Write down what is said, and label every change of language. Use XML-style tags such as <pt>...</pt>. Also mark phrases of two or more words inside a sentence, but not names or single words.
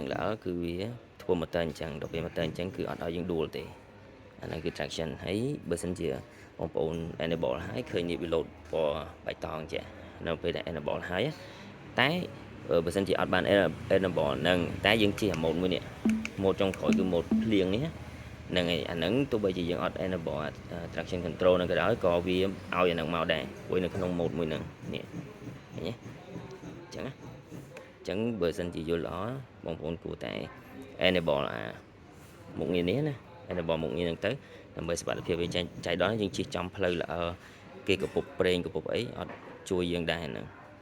<km>ល្អគឺវាធ្វើម៉ូទ័រអញ្ចឹងដល់ពេលម៉ូទ័រអញ្ចឹងគឺអត់ឲ្យយើងដួលទេអាហ្នឹងគឺ traction ហើយបើសិនជាបងប្អូន enable ហើយឃើញនេះវា load ពណ៌បៃតងចានៅពេលដែល enable ហើយតែបើសិនជាអត់បាន enable ហ្នឹងតែ យើងជិះអាម៉ូតមួយនេះម៉ូតចុងក្រោយគឺម៉ូតភ្លៀងនេះហ្នឹងហើយអាហ្នឹងទោះបីជាយើងអត់</km> <en>enable traction control</en> <km>ហ្នឹងក៏ដោយក៏វាឲ្យអាហ្នឹងមកដែរព្រោះនៅក្នុងម៉ូតមួយហ្នឹងនេះឃើញទេអញ្ចឹងបើសិនជាយល់ល្អបងប្អូនគួរតែ enable មុខងារនេះណា enable មុខងារហ្នឹងទៅដើម្បីសុវត្ថិភាពវាចៃដន្យយើងជិះចំផ្លូវល្អគេកពុបប្រេងកពុបអីអត់ជួយយើងដែរហ្នឹង</km>